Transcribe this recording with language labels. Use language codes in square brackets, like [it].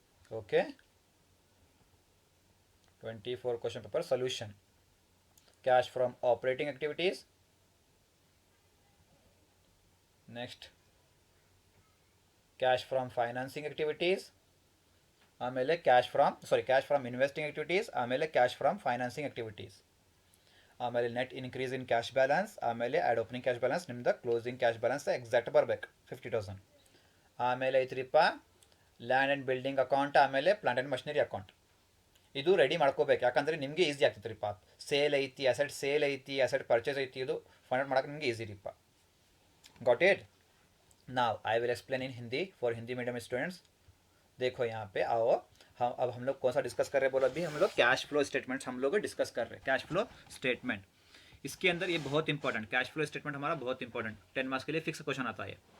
[en] Okay. 24 question paper solution. Cash from operating activities. Next, cash from financing activities. ಆಮೇಲೆ cash from investing activities, ಆಮೇಲೆ cash from financing activities, ಆಮೇಲೆ net increase in cash balance, ಆಮೇಲೆ add opening cash balance. ನಿಮ್ದು closing cash balance exact ಬರಬೇಕು 50,000. ಆಮೇಲೆ ಐತ್ರಿಪ್ಪ land and building account, ಆಮೇಲೆ plant and machinery account. [kn] ಇದು ready ಮಾಡ್ಕೋಬೇಕು, ಯಾಕಂದರೆ ನಿಮಗೆ ಈಸಿ ಆಗ್ತೈತೆ ರೀಪ್ಪ. ಸೇಲ್ ಐತಿ, ಅಸೆಟ್ ಪರ್ಚೇಸ್ ಐತಿ, ಇದು ಫೈಂಡ್ ಔಟ್ ಮಾಡೋಕೆ ನಿಮಗೆ easy ರೀಪ್ಪ. [en] Got it? Now I will explain in Hindi for Hindi medium students. [hi] देखो यहाँ पे आओ, अब हम लोग कौन सा डिस्कस कर रहे हैं बोलो? अभी हम लोग कैश फ्लो स्टेटमेंट्स हम लोग डिस्कस कर रहे हैं. कैश फ्लो स्टेटमेंट, इसके अंदर ये बहुत इंपॉर्टेंट, कैश फ्लो स्टेटमेंट हमारा बहुत इंपॉर्टेंट 10 मार्क्स के लिए फिक्स क्वेश्चन आता है.